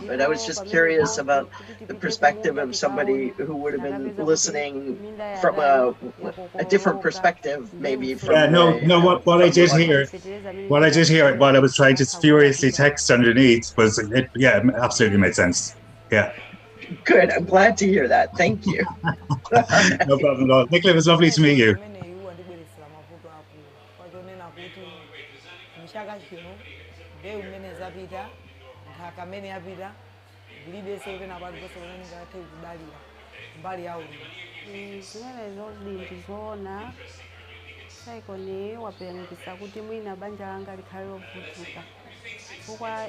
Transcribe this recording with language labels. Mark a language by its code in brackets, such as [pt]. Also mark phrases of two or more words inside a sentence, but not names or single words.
[en] But I was just curious about the perspective of somebody who would have been listening from a different perspective, maybe from Yeah, no. What I did here, while I was trying to furiously text underneath, was it absolutely made sense. Yeah. Good. I'm glad to hear that. Thank you. No problem at all. Nicola, it was lovely to meet you. [ny] Zimenezo ndizoona saikoni wapangisa kuti mwina banja langa likhale lovutika chifukwa